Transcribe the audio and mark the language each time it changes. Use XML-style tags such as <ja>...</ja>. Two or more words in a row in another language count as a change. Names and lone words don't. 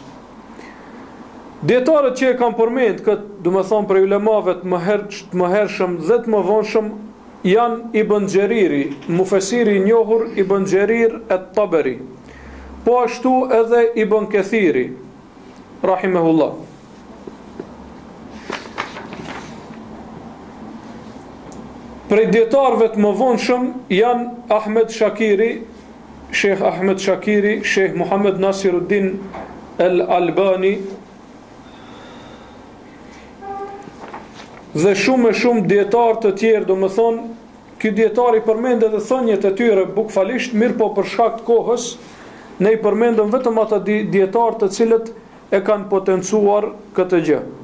<sq>Dietarët që e kanë përmend këtë, do me thonë për ulemave të mëhershëm dhe të mëvonshëm janë Ibn Xheriri, mufesiri i njohur Ibn Xherir at-Tabari. Po ashtu edhe Ibn Kathiri, rahimahullah. Prej dietarëve të mëvonshëm janë Ahmed Shakiri, Sheikh Ahmed Shakiri, Sheikh Muhammad Nasiruddin al-Albani, dhe shumë dietarë të tjerë, do me thonë, ky dietar i përmend edhe thënjet e tyre bukfalisht, mirë po për shkak të kohës, ne i përmendëm vetëm ata dietarë të cilët e kanë potencuar këtë gjë.</sq>